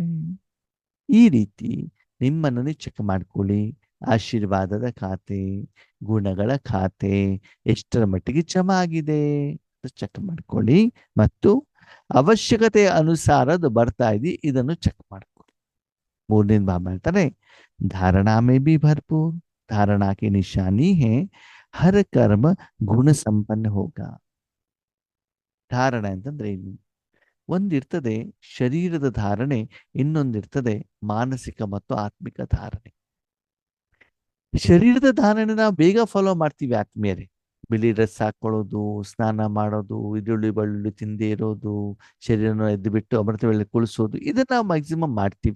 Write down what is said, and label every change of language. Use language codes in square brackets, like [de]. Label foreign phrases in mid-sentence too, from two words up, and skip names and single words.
[kn] ಈ ರೀತಿ ನಿಮ್ಮನ್ನು ಚೆಕ್ ಮಾಡ್ಕೊಳ್ಳಿ. ಆಶೀರ್ವಾದದ ಖಾತೆ, ಗುಣಗಳ ಖಾತೆ ಎಷ್ಟರ ಮಟ್ಟಿಗೆ ಜಮಾ ಆಗಿದೆ ಚೆಕ್ ಮಾಡ್ಕೊಳ್ಳಿ. ಮತ್ತು ಅವಶ್ಯಕತೆ ಅನುಸಾರ ಅದು ಬರ್ತಾ ಇದೆ, ಇದನ್ನು ಚೆಕ್ ಮಾಡ್ಕೊಳ್ಳಿ. 3ನೇ ಬಾಬಾ ಹೇಳ್ತಾರೆ, [hi] धारणा में भी भरपूर, धारणा की निशानी है हर कर्म गुण संपन्न होगा. [kn] ಧಾರಣೆ ಅಂತಂದ್ರೆ ಏನು? ಒಂದಿರ್ತದೆ ಶರೀರದ ಧಾರಣೆ, ಇನ್ನೊಂದಿರ್ತದೆ ಮಾನಸಿಕ ಮತ್ತು ಆತ್ಮಿಕ ಧಾರಣೆ. ಶರೀರದ ಧಾರಣೆ ನಾವು ಬೇಗ ಫಾಲೋ ಮಾಡ್ತೀವಿ ಆತ್ಮೀಯರೇ. ಬಿಳಿ ಡ್ರೆಸ್ ಹಾಕೊಳ್ಳೋದು, ಸ್ನಾನ ಮಾಡೋದು, ಈರುಳ್ಳಿ ಬೆಳ್ಳುಳ್ಳಿ ತಿಂದೇ ಇರೋದು, ಶರೀರನ ಎದ್ದು ಬಿಟ್ಟು ಅಮೃತ ವೇಳೆ ಕುಳಿಸೋದು, ಇದನ್ನ ನಾವು ಮ್ಯಾಕ್ಸಿಮಮ್ ಮಾಡ್ತೀವಿ.